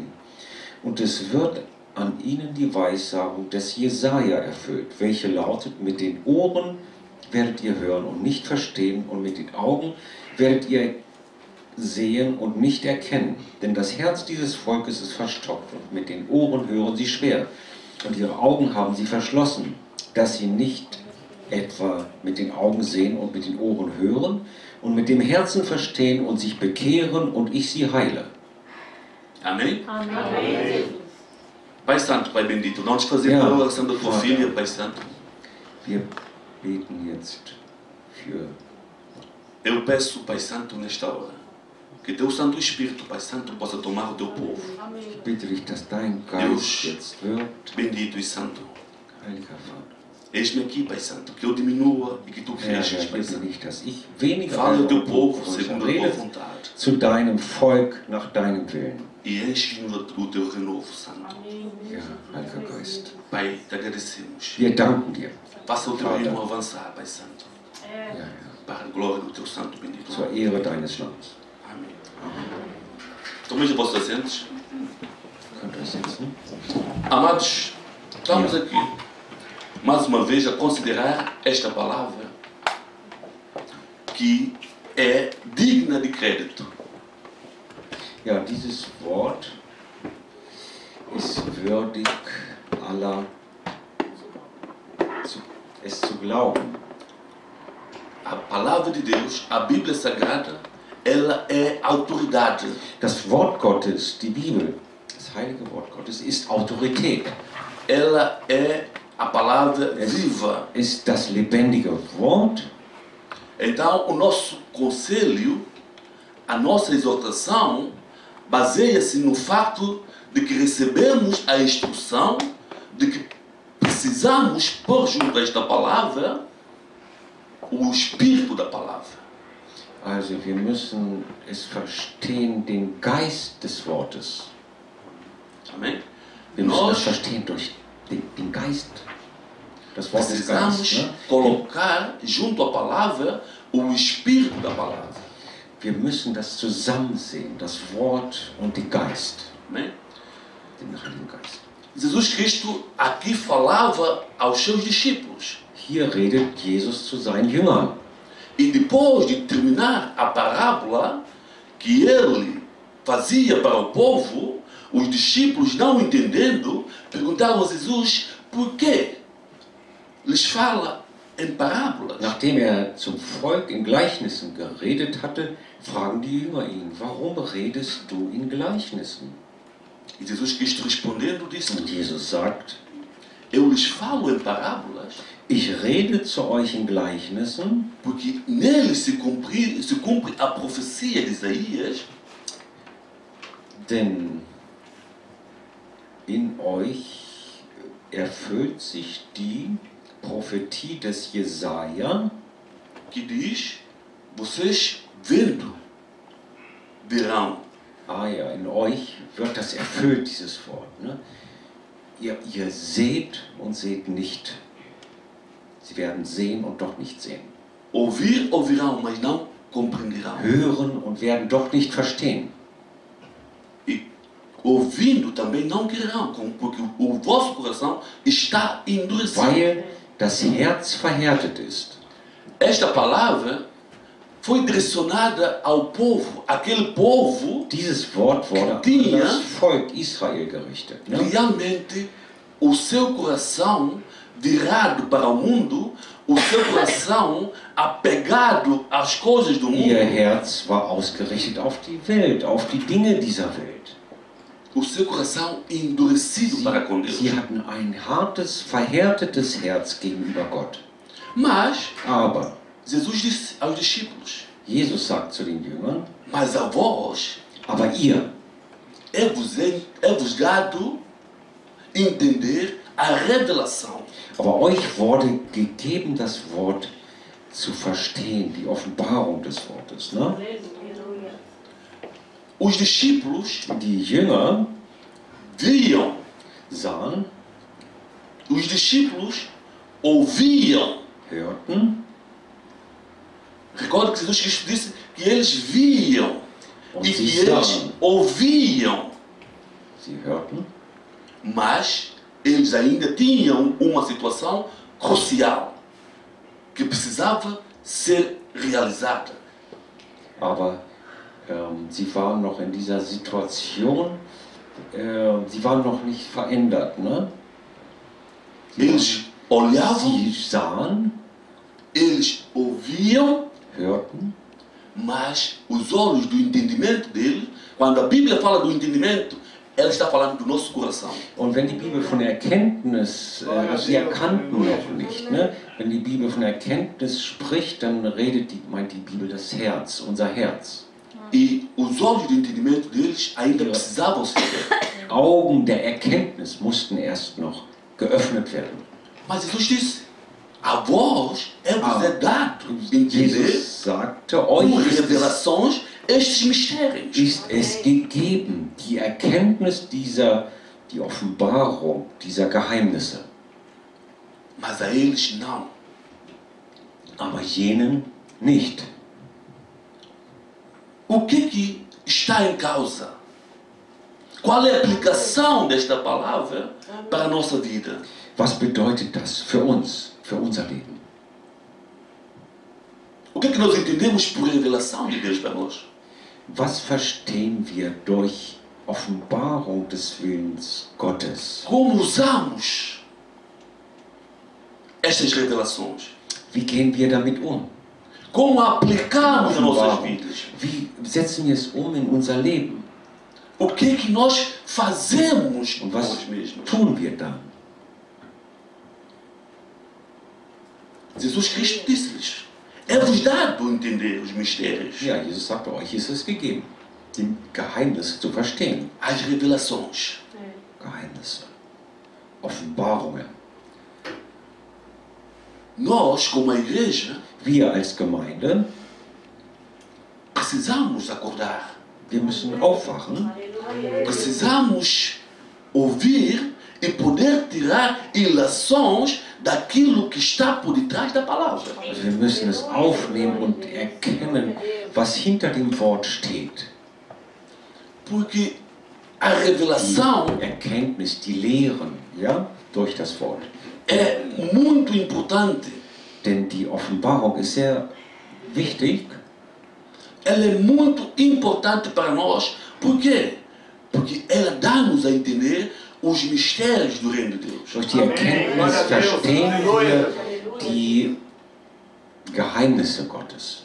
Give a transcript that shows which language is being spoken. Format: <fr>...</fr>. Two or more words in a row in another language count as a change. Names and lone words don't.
<de>Und es wird an ihnen die Weissagung des Jesaja erfüllt, welche lautet: mit den Ohren werdet ihr hören und nicht verstehen, und mit den Augen werdet ihr sehen und nicht erkennen. Denn das Herz dieses Volkes ist verstockt, und mit den Ohren hören sie schwer, und ihre Augen haben sie verschlossen, dass sie nicht etwa mit den Augen sehen und mit den Ohren hören und mit dem Herzen verstehen und sich bekehren und ich sie heile.</de> <pt>Amém? Amém. Pai Santo, Pai Bendito, nós te fazemos a oração da tua filha, Pai Santo.</pt> <de>Wir beten jetzt für.</de> <pt>Eu peço, Pai Santo, nesta hora, que teu Santo Espírito, Pai Santo, possa tomar o teu povo.</pt> <de>Ich bitte dich, dass dein Geist</de> <pt>Deus</pt> <de>jetzt wirkt,</de> <pt>bendito e santo.</pt> <de>Heiliger Vater.</de> <pt>Eis-me aqui, Pai Santo, que eu diminua e que tu</pt> <de>Herr,</de> <pt>cresças,</pt> <de>ich</de> <pt>Pai</pt> <de>bitte</de> <pt>Santo.</pt> <de>nicht, dass ich weniger</de> <pt>Fala ao</pt> <de>werde</de> <pt>teu</pt> <de>und du</de> <pt>povo</pt> <de>größer.</de> <pt>segundo a tua</pt> <de>Rede</de> <pt>vontade</pt> <de>zu deinem Volk nach deinem Willen.</de> <pt>e enche-nos o teu renovo, Santo.</pt> <de>Ja, Heiliger Geist.</de> <pt>Pai, te agradecemos.</pt> <de>Wir danken dir.</de> <pt>Faça o teu</pt> <de>Vater.</de> <pt>reino avançar, Pai Santo,</pt> <de>Ja, ja.</de> <pt>para a glória do teu Santo bendito.</pt> <de>Zur Ehre deines Namens.</de> <pt>Amém.</pt> <de>Amen.</de> <pt>Tomem os vossos assentos.</pt> <de>Könnt ihr euch setzen?</de> <pt>Amados, estamos aqui mais uma vez a considerar esta palavra que é digna de crédito.</pt> <de>Ja, dieses Wort ist würdig aller, es zu glauben.</de> <pt>A palavra de Deus, a Bíblia Sagrada, ela é autoridade.</pt> <de>Das Wort Gottes, die Bibel, das heilige Wort Gottes, ist Autorität.</de> <pt>Ela é a palavra viva.</pt> <de>Ist das lebendige Wort.</de> <pt>Então, o nosso conselho, a nossa exortação, baseia-se no fato de que recebemos a instrução de que precisamos pôr junto a esta palavra o espírito da palavra.</pt> <de>Also wir müssen es verstehen, den Geist des Wortes.</de> <pt>Amém?</pt> <de>Wir müssen</de> <pt>Nós</pt> <de>das verstehen durch den Geist Das Wort ist Geist.</de> <pt>Precisamos</pt> <de>Ne?</de> <pt>colocar junto à palavra o espírito da palavra.</pt> <de>Wir müssen das zusammen sehen, das Wort und den Geist,</de> <pt>Amém?</pt> <de>den Heiligen Geist.</de> <pt>Jesus Cristo aqui falava aos seus discípulos.</pt> <de>Hier redet Jesus zu seinen Jüngern.</de> <pt>E depois de terminar a parábola que ele fazia para o povo, os discípulos, não entendendo, perguntaram a Jesus por que lhes fala em parábolas.</pt> <de>Nachdem zum Volk in Gleichnissen geredet hatte, fragen die Jünger ihn, warum redest du in Gleichnissen?</de> <pt>E Jesus Cristo respondendo disse:</pt> <de>Und Jesus sagt,</de> <pt>eu lhes falo em parábolas</pt> <de>ich rede zu euch in Gleichnissen,</de> <pt>porque neles se cumpre a profecia de Isaías,</pt> <de>denn in euch erfüllt sich die Prophetie des Jesaja,</de> <pt>que diz: vocês vendo verão.</pt> <de>ja, in euch wird das erfüllt, dieses Wort. Ne? Ihr seht und seht nicht. Sie werden sehen und doch nicht sehen.</de> <pt>Ouvir, ouvirão, mas não compreenderão.</pt> <de>Hören und werden doch nicht verstehen.</de> <pt>E ouvindo também não quererão, porque o vosso coração está endurecido.</pt> <de>Weil das Herz verhärtet ist.</de> <pt>Esta palavra foi direcionada ao povo, aquele povo</pt> <de>Dieses Wort wurde an</de> <pt>Tinha</pt> <de>das Volk Israel gerichtet. Ne?</de> <pt>realmente o seu coração virado para o mundo, o seu coração apegado às coisas do</pt> <de>Ihr</de> <pt>mundo,</pt> <de>Herz war ausgerichtet auf die Welt, auf die Dinge dieser Welt.</de> <pt>o seu coração endurecido para com Deus.</pt> <de>Sie hatten ein hartes, verhärtetes Herz gegenüber Gott.</de> <pt>Mas</pt> <de>Aber</de> <pt>Jesus disse aos discípulos:</pt> <de>Jesus sagt zu den Jüngern,</de> <pt>mas a vós</pt> <de>aber ihr,</de> <pt>é-vos dado entender a revelação.</pt> <de>aber euch wurde gegeben, das Wort zu verstehen, die Offenbarung des Wortes. Ne?</de> <pt>Os discípulos</pt> <de>Die Jünger</de> <pt>viam,</pt> <de>sahen,</de> <pt>os discípulos ouviam.</pt> <de>hörten</de> <pt>Recorda que Jesus Cristo disse que eles viam</pt> <de>und</de> <pt>e</pt> <de>sie</de> <pt>que eles</pt> <de>sahen.</de> <pt>ouviam,</pt> <de>Sie hörten,</de> <pt>mas eles ainda tinham uma situação crucial que precisava ser realizada.</pt> <de>aber sie waren noch in dieser Situation, sie waren noch nicht verändert. Ne?</de> <pt>Eles olhavam,</pt> <de>Sie sahen,</de> <pt>eles ouviam,</pt> <de>hörten,</de> <pt>mas os olhos do entendimento dele, quando a Bíblia fala do entendimento, ela está falando do nosso coração.</pt> <de>und wenn die Bibel von Erkenntnis, also sie erkannten noch nicht, ne? Wenn die Bibel von Erkenntnis spricht, dann meint die Bibel das Herz, unser Herz.</de> <pt>E os olhos do entendimento deles ainda precisavam ser.</pt> <de>Augen der Erkenntnis mussten erst noch geöffnet werden.</de> <pt>Mas Jesus disse: a vós é dado entender</pt> <de>Jesus sagte,</de> <pt>com</pt> <de>euch ist</de> <pt>revelações estes mistérios.</pt> <de>es gegeben, die Erkenntnis die Offenbarung dieser Geheimnisse.</de> <pt>Mas a eles não.</pt> <de>Aber jenen nicht.</de> <pt>O que está em causa? Qual é a aplicação desta palavra para a nossa vida?</pt> <de>Was bedeutet das für uns, für unser Leben?</de> <pt>O que nós entendemos por revelação de Deus para nós?</pt> <de>Was verstehen wir durch Offenbarung des Willens Gottes?</de> <pt>Como usamos estas revelações?</pt> <de>Wie gehen wir damit um?</de> <pt>Como aplicamos as nossas</pt> <de>Offenbarung.</de> <pt>vidas?</pt> <de>Wie setzen wir es um in unser Leben?</de> <pt>O que nós fazemos</pt> <de>Und</de> <pt>com</pt> <de>was</de> <pt>nós mesmos?</pt> <de>tun wir dann?</de> <pt>Jesus Cristo disse-lhes: é-vos dado entender os mistérios,</pt> <de>Ja, Jesus sagte, euch ist es gegeben, die Geheimnisse zu verstehen.</de> <pt>as revelações.</pt> <de>Geheimnisse, Offenbarungen.</de> <pt>Nós, como a igreja,</pt> <de>Wir als Gemeinde,</de> <pt>precisamos acordar.</pt> <de>wir müssen aufwachen,</de> <pt>Precisamos ouvir e poder tirar ilações daquilo que está por detrás da palavra.</pt> <de>Also wir müssen es aufnehmen und erkennen, was hinter dem Wort steht.</de> <pt>Porque a revelação</pt> <de>Die Erkenntnis, die Lehren, ja, durch das Wort.</de> <pt>é muito importante.</pt> <de>Denn die Offenbarung ist sehr wichtig.</de> <pt>Ela é muito importante para nós. Por quê? Porque ela dá-nos a entender os mistérios do reino de Deus.</pt> <de>Durch die Erkenntnis verstehen wir die Geheimnisse Gottes.</de>